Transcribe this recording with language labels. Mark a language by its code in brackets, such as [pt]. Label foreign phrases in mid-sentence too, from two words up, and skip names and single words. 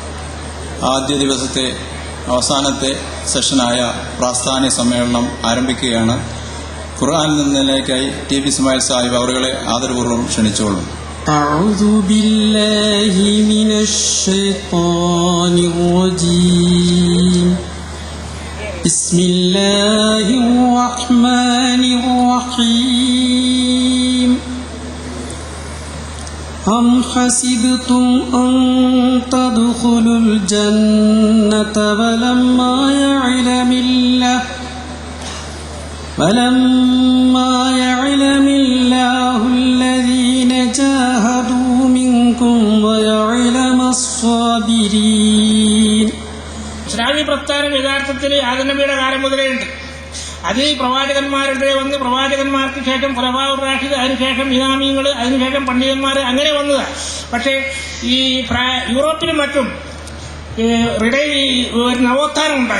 [ml] ആദ്യ ദിവസത്തെ അവസാനത്തെ സെഷനായ പ്രാസ്ഥാനിക സമ്മേളനം ആരംഭിക്കുകയാണ്. ഖുർആനിൽ നിന്നിലേക്കായി TP ഇസ്മായിൽ സാഹിബ് അവരുടെ ആദരപൂർവ്വം ക്ഷണിച്ചുകൊള്ളും. [ar] أعوذ بالله من الشيطان الرجيم. بسم الله الرحمن الرحيم. أم حسبتم أن تدخلوا الجنة ولما يعلم الله الذين جاهدوا منكم ويعلم الصابرين. [ml] ഇസ്ലാമി പ്രസ്ഥാനം യഥാർത്ഥത്തിൽ ആദം നബിയുടെ കാലം മുതലേ ഉണ്ട്. അത് പ്രവാചകന്മാരുടെ വന്ന് പ്രവാചകന്മാർക്ക് ശേഷം [ar] الخلفاء الراشد, [ml] അതിനുശേഷം ഇമാമിയങ്ങൾ, അതിനുശേഷം പണ്ഡിതന്മാർ, അങ്ങനെ വന്നതാണ്. പക്ഷേ ഈ യൂറോപ്പിലും മറ്റും ഒരു നവോത്ഥാനം ഉണ്ടായി.